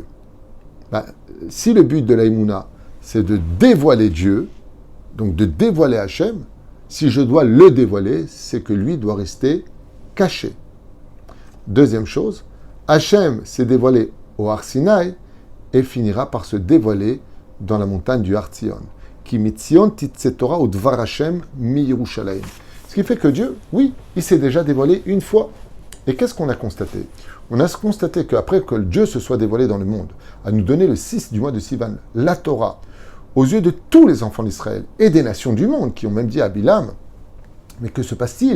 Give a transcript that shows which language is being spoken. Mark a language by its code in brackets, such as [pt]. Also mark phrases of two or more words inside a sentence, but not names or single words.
[fr] Si le but de la Emouna, c'est de dévoiler Dieu, donc de dévoiler Hachem, si je dois le dévoiler, c'est que lui doit rester caché. Deuxième chose, Hachem s'est dévoilé au Har Sinaï et finira par se dévoiler dans la montagne du Har Tzion. [he] כי מציון תצא תורה ודבר השם מירושלים. [fr] Ce qui fait que Dieu, oui, il s'est déjà dévoilé une fois. Et qu'est-ce qu'on a constaté? On a constaté qu'après que Dieu se soit dévoilé dans le monde, à nous donner le 6 du mois de Sivan, la Torah, aux yeux de tous les enfants d'Israël et des nations du monde, qui ont même dit à Bilam, mais que se passe-t-il?